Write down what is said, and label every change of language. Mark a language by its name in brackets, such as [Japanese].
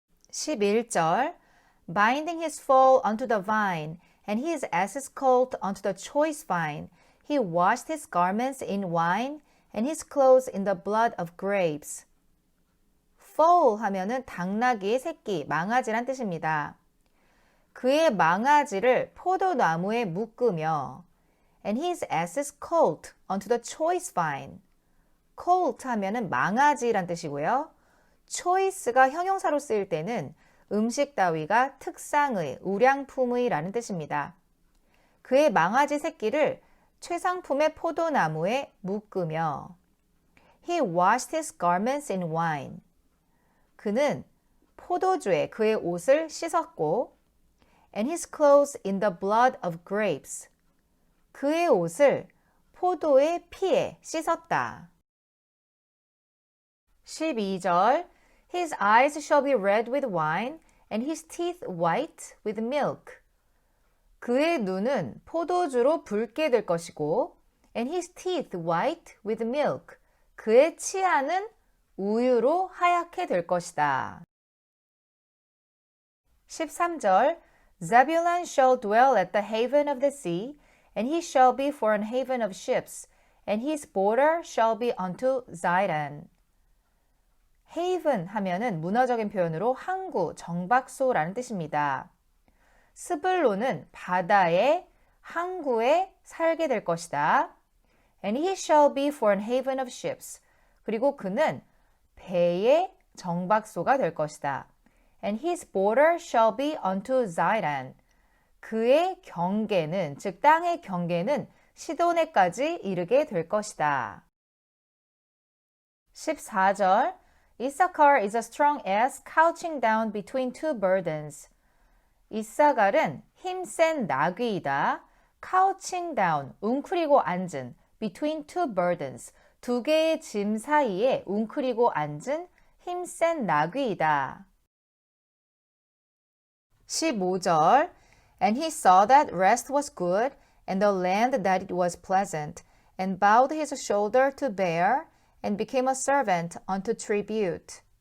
[English] 11절 Binding his foal onto the vine and his ass's colt onto the choice vine, he washed his garments in wine and his clothes in the blood of grapes. [Korean] foal 하면은 당나귀의 새끼, 망아지란 뜻입니다. 그의 망아지를 포도나무에 묶으며 [English] and his ass's colt onto the choice vine. [Korean] colt 하면은 망아지란 뜻이고요. choice가 형용사로 쓰일 때는 음식 따위가 특상의, 우량품의 라는 뜻입니다. 그의 망아지 새끼를 최상품의 포도나무에 묶으며 [English] He washed his garments in wine. [Korean] 그는 포도주에 그의 옷을 씻었고 [English] and his clothes in the blood of grapes. [Korean] 그의 옷을 포도의 피에 씻었다. [English] 12절 His eyes shall be red with wine and his teeth white with milk. [Korean] 그의 눈은 포도주로 붉게 될 것이고 [English] and his teeth white with milk. [Korean] 그의 치아는 우유로 하얗게 될 것이다. [English] 13절 Zebulun shall dwell at the haven of the sea, and he shall be for an haven of ships, and his border shall be unto Zidon. [Korean] haven 하면은 문어적인 표현으로 항구, 정박소라는 뜻입니다. 스불론은 바다의 항구에 살게 될 것이다. [English] And he shall be for an haven of ships. [Korean] 그리고 그는 배의 정박소가 될 것이다. [English] And his border shall be unto Zidon. [Korean] 그의 경계는, 즉 땅의 경계는 시도네까지 이르게 될 것이다. [English] 14절 Issachar is a strong ass couching down between two burdens. [Korean] 이사갈은 힘센 나귀이다. [English] couching down, [Korean] 웅크리고 앉은 [English] between two burdens, [Korean] 두 개의 짐 사이에 웅크리고 앉은 힘센 나귀이다. [English] 15절 And he saw that rest was good, and the land that it was pleasant, and bowed his shoulder to bear, and became a servant unto tribute.